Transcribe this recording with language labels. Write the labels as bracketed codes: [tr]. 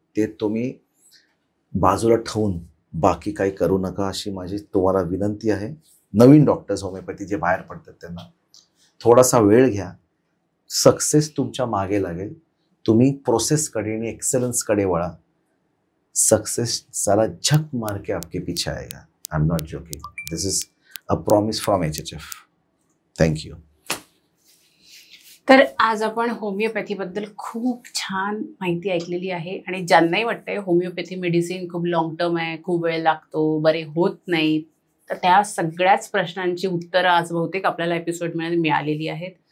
[mr] ते तुम्ही बाजूला ठेवून बाकी काही करू नका अशी माझी तुम्हाला विनंती आहे. नवीन डॉक्टर्स होमिओपॅथी जे बाहेर पडतात त्यांना थोडासा वेळ घ्या. सक्सेस तुमच्या मागे लागेल. तुम्ही प्रोसेसकडे आणि एक्सेलन्सकडे वळा. [hi] सक्सेस सारा झक मार के आपके पीछे आएगा. [en] I am not joking. This is a promise from HHF. Thank you. [mr] तर आज आपण होमिओपॅथीबद्दल खूप छान माहिती ऐकलेली आहे आणि ज्यांनाही वाटतंय होमिओपॅथी मेडिसिन खूप लॉंग टर्म आहे, खूप वेळ लागतो, बरे होत नाहीत, तर त्या सगळ्याच प्रश्नांची उत्तरं आज बहुतेक आपल्याला एपिसोडमध्ये मिळालेली आहेत.